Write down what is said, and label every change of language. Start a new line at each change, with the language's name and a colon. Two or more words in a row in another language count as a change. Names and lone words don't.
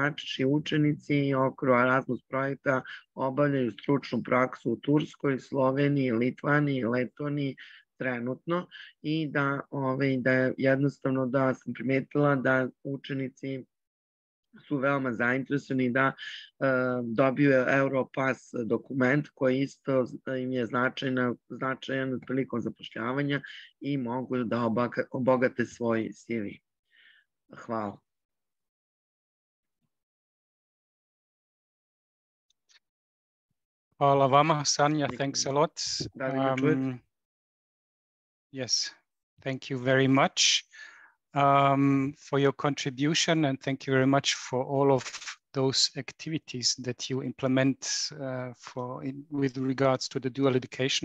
Serbian: najčešće učenici u okviru Erasmus projekta obavljaju stručnu praksu u Turskoj, Sloveniji, Litvaniji, Letoniji trenutno i da jednostavno da sam primetila da učenici su veoma zainteresovani da dobiju Europass dokument koji isto im je značajan prilikom zapošljavanja i mogu da obogate svoj CV. Hvala. Hvala vama, Sanja.
English: Thanks a lot. Yes, thank you very much. For your contribution, and thank you very much for all of those activities that you implement with regards to the dual education.